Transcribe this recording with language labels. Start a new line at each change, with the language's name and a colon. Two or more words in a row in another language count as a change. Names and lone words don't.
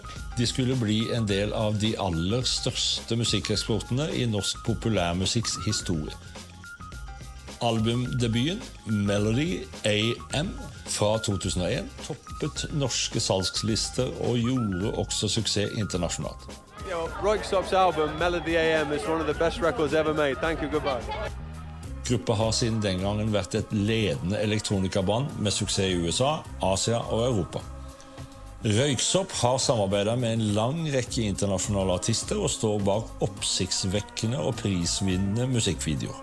Norwegian: De skulle bli en del av de aller største musikkeksportene i norsk populærmusikks historie. Albumdebuten Melody AM fra 2001 toppet norske salgslister og gjorde også suksess internasjonalt.
English: Röyksopp's album Melody AM is one of the best records ever made. Thank you, goodbye.
Norwegian: Gruppa har siden den gangen vært et ledende elektronikaband med suksess i USA, Asia og Europa. Røyksopp har samarbeidet med en lang rekke internasjonale artister og står bak oppsiktsvekkende og prisvinnende musikkvideoer.